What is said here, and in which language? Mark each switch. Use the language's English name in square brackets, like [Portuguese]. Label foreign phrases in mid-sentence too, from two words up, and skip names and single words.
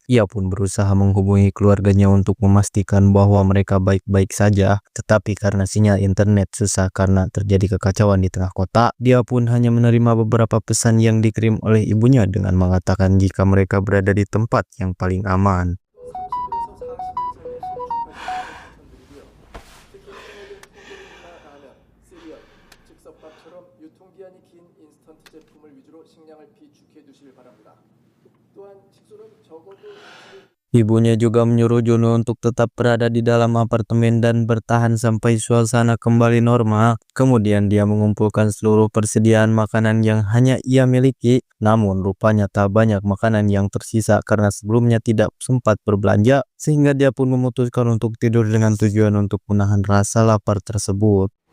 [Indonesian] Ia pun berusaha menghubungi keluarganya untuk memastikan bahwa mereka baik-baik saja. Tetapi karena sinyal internet susah karena terjadi kekacauan di tengah kota, dia pun hanya menerima beberapa pesan yang dikirim oleh ibunya dengan mengatakan jika mereka berada di tempat yang paling aman. [Korean] 유통기한이 긴 인스턴트 제품을 위주로 식량을 비축해 두시길 바랍니다. 또한 식수는 적어도 [Indonesian] Ibunya juga menyuruh Junwoo untuk tetap berada di dalam apartemen dan bertahan sampai suasana kembali normal. Kemudian dia mengumpulkan seluruh persediaan makanan yang hanya ia miliki. Namun rupanya tak banyak makanan yang tersisa karena sebelumnya tidak sempat berbelanja, sehingga dia pun memutuskan untuk tidur dengan tujuan untuk menahan rasa lapar tersebut.